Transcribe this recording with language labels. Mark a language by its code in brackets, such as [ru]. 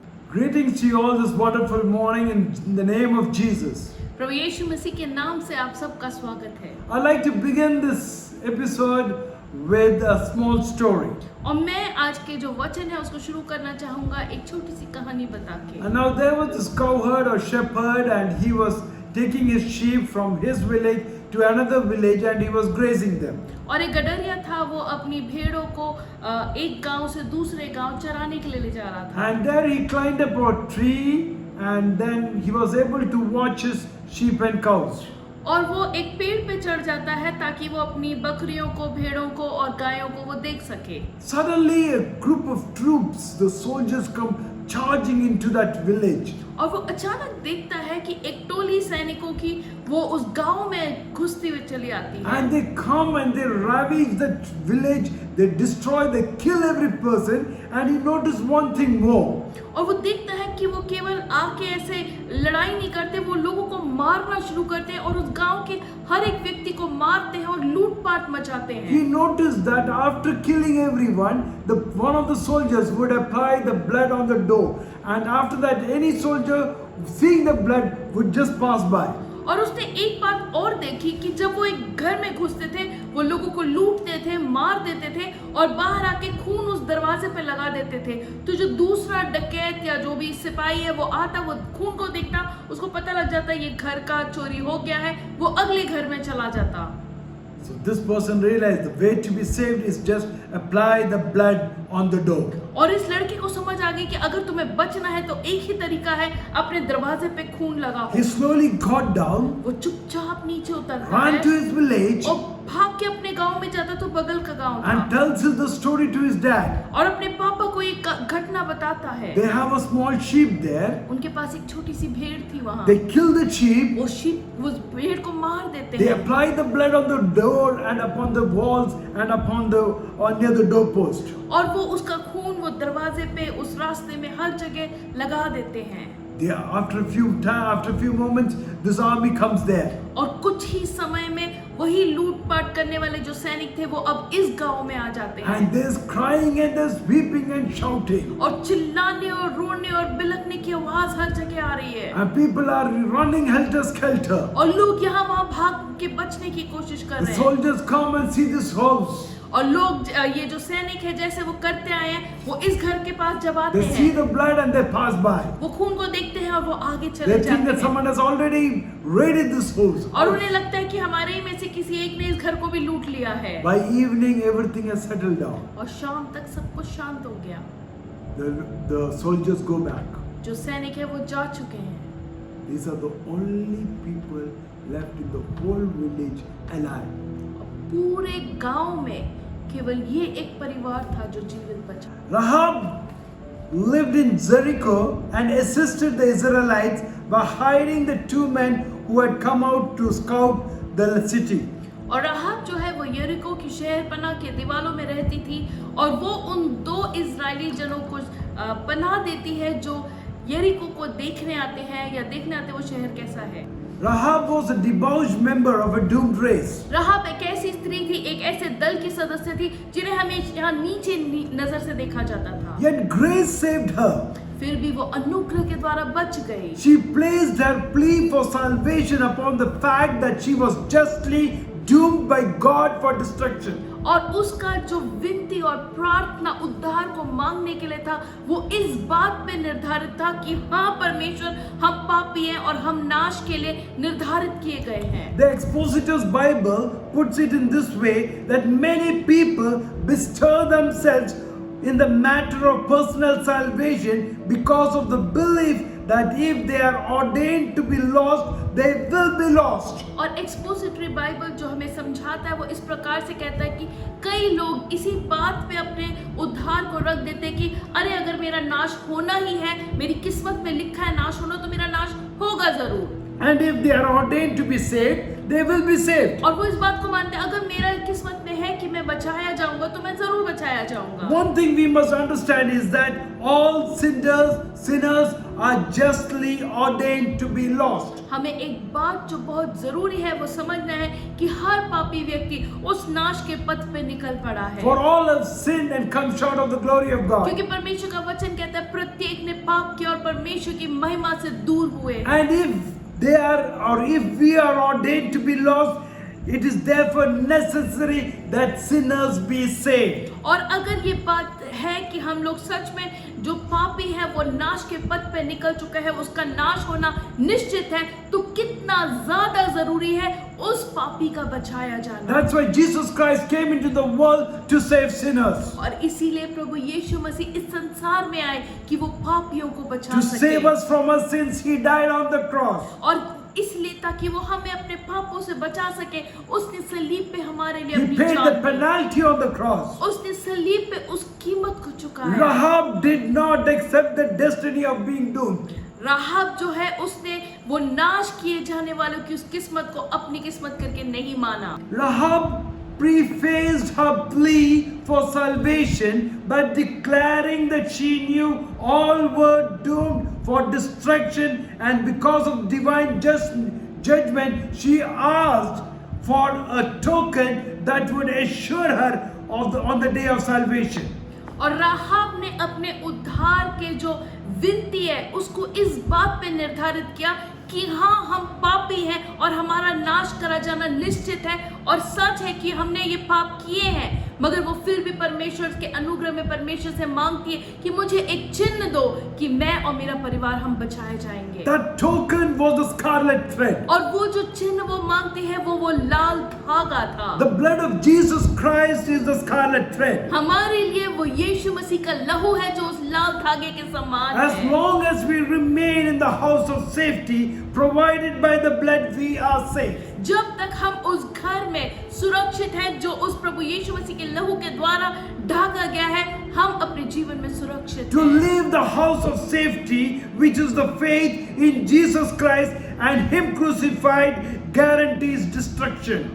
[en] Greetings to you all this wonderful morning in the name of Jesus. [hi] प्रभु यीशु मसीह के नाम से आप सबका स्वागत है। [en] I'd like to begin this episode with a small story. [hi] और मैं आज के जो वचन है उसको शुरू करना चाहूंगा एक छोटी सी कहानी बता के। [en] And now there was this cowherd or shepherd and he was taking his sheep from his village to another village and he was grazing them. [hi] और एक गडरिया था, वो अपनी भेड़ों को एक गांव से दूसरे गांव चराने के लिए ले जा रहा था। [en] And there he climbed up a tree and then he was able to watch his sheep and cows. [hi] और वो एक पेड़ पे चढ़ जाता है ताकि वो अपनी बकरियों को, भेड़ों को और गायों को वो देख सके। [en] Suddenly a group of troops, the soldiers come charging into that village. [hi] और वो अचानक देखता है कि एक टोली सैनिकों की वो उस गांव में घुसती हुई चली आती है। [en] And they come and they ravage that village, they destroy, they kill every person, and he noticed one thing more. [hi] और वो देखता है कि वो केवल आके ऐसे लड़ाई नहीं करते, वो लोगों को मारना शुरू करते हैं और उस गांव के हर एक व्यक्ति को मारते हैं और लूटपाट मचाते [en] He [hi] हैं। [en] noticed that after killing everyone, one of the soldiers would apply the blood on the door, and after that any soldier seeing the blood would just pass by. [hi] और उसने एक बात और देखी कि जब वो एक घर में घुसते थे, वो लोगों को लूटते थे, मार देते थे और बाहर आके खून उस दरवाजे पे लगा देते थे। तो जो दूसरा डकैत या जो भी सिपाही है वो आता, वो खून को देखता, उसको पता लग जाता ये घर का चोरी हो गया है, वो अगले घर में चला जाता। [en] So this person realized the way to be saved is just apply the blood on the door. [hi] और इस लड़के को समझ आ गई कि अगर तुम्हें बचना है तो एक ही तरीका है, अपने दरवाजे पे खून लगाओ। [en] He slowly got down, [hi] वो चुपचाप नीचे उतरता [en] ran to [hi] है [en] his village, [hi] और भाग के अपने गांव में जाता, तो बगल का गांव [en] and [hi] था, [en] tells the story to his dad. [hi] और अपने पापा को एक घटना बताता है। [en] They have a small sheep there. [hi] उनके पास एक छोटी सी भेड़ थी वहां। [en] They kill the sheep. [hi] वो भेड़ को मार देते [en] They [hi] हैं [en] apply the blood on the door and upon the walls and upon the near the doorpost. [hi] और वो उसका खून वो दरवाजे पे, उस रास्ते में हर जगह लगा देते हैं। [en] After a few moments, this army comes there. [hi] और कुछ ही समय में वही लूटपाट करने वाले जो सैनिक थे वो अब इस गांव में आ जाते हैं। [en] And there's crying and there's weeping and shouting. [hi] और चिल्लाने और रोने और बिलखने की आवाज हर जगह आ रही है। [en] And people are running helter-skelter. [hi] और लोग यहाँ वहाँ भाग के बचने की कोशिश कर [en] The [hi] रहे हैं। [en] soldiers come and see this house. [hi] और लोग ये जो सैनिक है जैसे वो करते आए हैं, वो इस घर के पास जब आते [en] They see [hi] हैं, [en] the blood and they pass by. [hi] वो खून को देखते हैं और वो आगे [en] They [hi] चले [en] think [hi] जाते [en] that [hi] हैं। [en] someone has already raided this house. [hi] और उन्हें लगता है कि हमारे ही में से किसी एक ने इस घर को भी लूट लिया है। [en] By evening, everything has settled down. [hi] और शाम तक सब कुछ शांत हो गया। [en] The soldiers go back. [hi] जो सैनिक है वो जा चुके हैं। [en] These are the only people left in the whole village alive. [hi] पूरे गांव में केवल ये एक परिवार था जो जीवित बचा। [en] Rahab lived in Jericho and assisted the Israelites by hiding the two men who had come out to scout the city. [hi] और राहाब जो है वो यरीको की शहर पनाह के दीवारों में रहती थी और वो उन दो इजरायली जनों को पनाह देती है जो यरीको को देखने आते हैं या देखने आते वो शहर कैसा है। [en] Rahab was a debauched member of a doomed race. [hi] राहाब एक ऐसी स्त्री थी, एक ऐसे दल की सदस्य थी जिन्हें हमेशा नीचे नजर से देखा जाता था। [en] Yet grace saved her. [hi] फिर भी वो अनुग्रह के द्वारा बच गई। [en] She placed her plea for salvation upon the fact that she was justly doomed by God for destruction. [hi] और उसका जो विनती और प्रार्थना उद्धार को मांगने के लिए था, वो इस बात पे निर्धारित था कि हाँ परमेश्वर, हम पापी हैं और हम नाश के लिए निर्धारित किए गए हैं। [en] The Expositor's Bible puts it in this way that many people bestir themselves in the matter of personal salvation because of the belief that if they are ordained to be lost, they will be lost. [hi] और expository Bible जो हमें समझाता है वो इस प्रकार से कहता है कि कई लोग इसी बात पे अपने उद्धार को रख देते हैं कि अरे अगर मेरा नाश होना ही है, मेरी किस्मत में लिखा है नाश होना, तो मेरा नाश होगा जरूर। [en] And if they are ordained to be saved, they will be saved. [hi] और वो इस बात को मानते हैं अगर मेरा किस्मत में है कि मैं बचाया जाऊंगा तो मैं जरूर बचाया जाऊंगा। [en] One thing we must understand is that all sinners are justly ordained to be lost. [hi] हमें एक बात जो बहुत जरूरी है वो समझना है कि हर पापी व्यक्ति उस नाश के पथ पे निकल पड़ा है। [en] For all have sinned and come short of the glory of God. [hi] क्योंकि परमेश्वर का वचन कहता है प्रत्येक ने पाप किया और परमेश्वर की महिमा से दूर हुए। [en] And if they are, or if we are ordained to be lost, it is therefore necessary that sinners be saved. [hi] और अगर ये बात है कि हम लोग सच में जो पापी है वो नाश के पथ पे निकल चुका है, उसका नाश होना निश्चित है, तो कितना ज्यादा जरूरी है उस पापी का बचाया जाना। [en] That's why Jesus Christ came into the world to save sinners, [hi] और इसीलिए प्रभु यीशु मसीह इस संसार में आए कि वो पापियों को बचा [en] to save [hi] सके, [en] us from our sins. He died on the cross. [hi] और इसलिए ताकि वो हमें अपने पापों से बचा सके उसने सलीब पे हमारे लिए [en] He [hi] अपनी [en] paid the [hi] जान दी। [en] penalty on the cross. [hi] उसने सलीब पे उस कीमत को चुकाया। [en] Rahab did not accept the destiny of being doomed. [hi] राहब जो है उसने वो नाश किए जाने वालों की उस किस्मत को अपनी किस्मत करके नहीं माना। [en] Rahab prefaced her plea for salvation by declaring that she knew all were doomed for destruction, and because of divine judgment she asked for a token that would assure her on the day of salvation. [hi] और राहब ने अपने उद्धार के जो विनती है उसको इस बात पे निर्धारित किया कि हाँ हम पापी हैं और हमारा नाश करा जाना निश्चित है, और सच है कि हमने ये पाप किए हैं, मगर वो फिर भी परमेश्वर के अनुग्रह में परमेश्वर से मांगती है कि मुझे एक चिन्ह दो कि मैं और मेरा परिवार हम बचाए जाएंगे। [en] That token was the scarlet thread. [hi] और वो जो चिन्ह वो मांगती है वो लाल धागा था। [en] The blood of Jesus Christ is the scarlet thread. [hi] हमारे लिए वो यीशु मसीह का लहू है जो उस लाल धागे के समान [en] As [hi] है। [en] long as we remain in the house of safety provided by the blood, we are safe. [hi] जब तक हम उस घर में सुरक्षित हैं जो उस प्रभु यीशु मसीह के लहू के द्वारा ढका गया है, हम अपने जीवन में सुरक्षित [en] To [hi] हैं। [en] live the house of safety, which is the faith in Jesus Christ and Him crucified, guarantees destruction.